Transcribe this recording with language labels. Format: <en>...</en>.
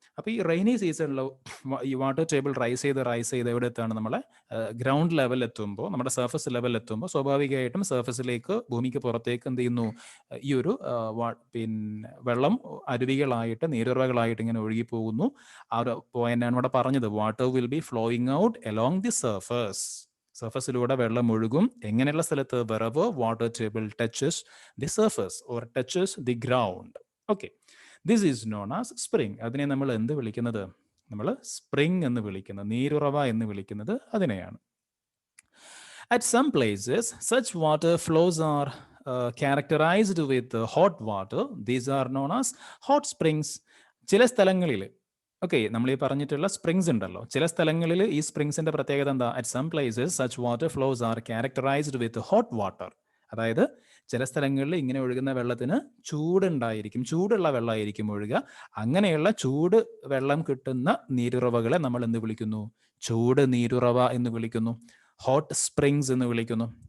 <ml>അപ്പോൾ ഈ റെയിനി സീസണിൽ ഈ വാട്ടർ ടേബിൾ റൈസ് ചെയ്ത് എവിടെ എത്താണ്, നമ്മളെ ഗ്രൗണ്ട് ലെവൽ എത്തുമ്പോൾ, നമ്മുടെ സർഫസ് ലെവൽ എത്തുമ്പോൾ സ്വാഭാവികമായിട്ടും സർഫസിലേക്ക് ഭൂമിക്ക് പുറത്തേക്ക് എന്ത് ചെയ്യുന്നു, ഈ ഒരു പിന്നെ വെള്ളം അരുവികളായിട്ട് നീരുറവകളായിട്ട് ഇങ്ങനെ ഒഴുകി പോകുന്നു. ആ ഒരു പോയിന്റാണ് ഇവിടെ പറഞ്ഞത്,</ml> <en>Water will be flowing out along the surface.</en> <ml>സർഫസിലൂടെ വെള്ളം ഒഴുകും. എങ്ങനെയുള്ള സ്ഥലത്ത്,</ml> <en>wherever water table touches the surface or touches the ground. Okay, this is known as spring.</en> <ml>അതിനെ നമ്മൾ എന്ത് വിളിക്കുന്നത്, നമ്മൾ സ്പ്രിംഗ് എന്ന് വിളിക്കുന്നത്, നീരുറവ എന്ന് വിളിക്കുന്നത് അതിനെയാണ്.</ml> <en>At some places such water flows are characterized with hot water. These are known as hot springs.</en> <ml>ചില സ്ഥലങ്ങളിൽ, ഓക്കെ, നമ്മൾ ഈ പറഞ്ഞിട്ടുള്ള സ്പ്രിങ്സ് ഉണ്ടല്ലോ, ചില സ്ഥലങ്ങളിൽ ഈ സ്പ്രിങ്സിന്റെ പ്രത്യേകത എന്താ,</ml> <en>At some places such water flows are characterised with hot water.</en> <ml>അതായത് ചില സ്ഥലങ്ങളിൽ ഇങ്ങനെ ഒഴുകുന്ന വെള്ളത്തിന് ചൂടുണ്ടായിരിക്കും, ചൂടുള്ള വെള്ളമായിരിക്കും ഒഴുകുക. അങ്ങനെയുള്ള ചൂട് വെള്ളം കിട്ടുന്ന നീരുറവകളെ നമ്മൾ എന്ത് വിളിക്കുന്നു, ചൂട് നീരുറവ എന്ന് വിളിക്കുന്നു, ഹോട്ട് സ്പ്രിങ്സ് എന്ന് വിളിക്കുന്നു.</ml>